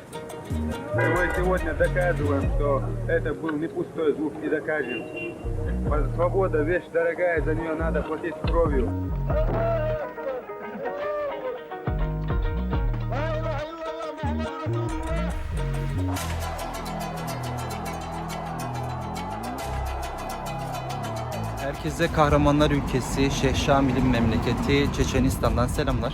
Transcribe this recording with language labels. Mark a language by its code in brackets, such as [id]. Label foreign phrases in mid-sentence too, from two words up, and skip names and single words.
[ru] И мы сегодня доказываем, что это был не пустой звук, и докажем. Свобода – вещь дорогая, за нее надо платить кровью. [tr] Herkese kahramanlar ülkesi, Şeyh Şamil'in memleketi Çeçenistan'dan selamlar.